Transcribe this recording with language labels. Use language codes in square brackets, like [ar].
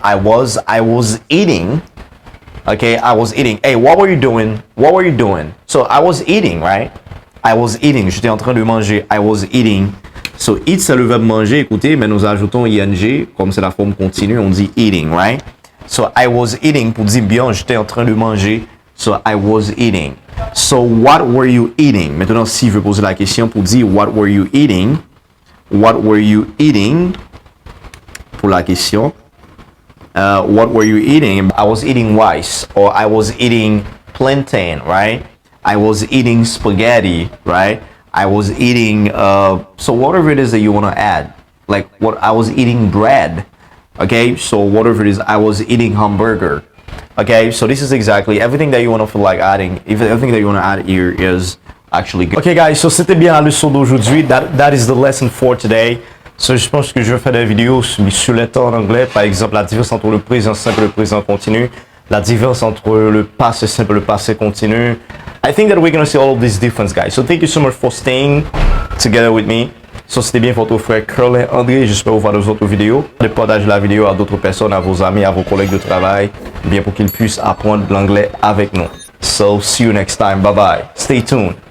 [en] I was eating. Okay, I was eating. Hey, what were you doing? What were you doing? So, I was eating, right? I was eating. [fr] J'étais en train de manger. [en] I was eating. [fr] So, eat, c'est le verbe manger. Écoutez, mais nous ajoutons ing. Comme c'est la forme continue, on dit eating, right? [en] So, I was eating [fr] pour dire bien, j'étais en train de manger. [en] So, I was eating. So, what were you eating? [fr] Maintenant, si je veux poser la question pour dire [en] what were you eating? What were you eating? [fr] Pour la question. [en] What were you eating? I was eating rice. Or I was eating plantain, right? I was eating spaghetti, right? I was eating, so whatever it is that you want to add. Like, what I was eating bread. Okay, so whatever it is, I was eating hamburger. Okay, so this is exactly everything that you want to feel like adding. Everything that you want to add here is actually good. Okay guys, [fr] so c'était bien la leçon d'aujourd'hui. [en] That is the lesson for today. [fr] So je pense que je vais faire des vidéos sur les temps en anglais. Par exemple, la différence entre le présent simple et le présent continu. La différence entre le passé simple et le passé continu. [en] I think that we're going to see all of these differences, guys. So thank you so much for staying together with me. [fr] So c'était bien votre frère Curlin André. J'espère vous voir dans d'autres vidéos. De partager la vidéo à d'autres personnes, à vos amis, à vos collègues de travail, bien pour qu'ils puissent apprendre l'anglais avec nous. [en] So see you next time. Bye bye. Stay tuned.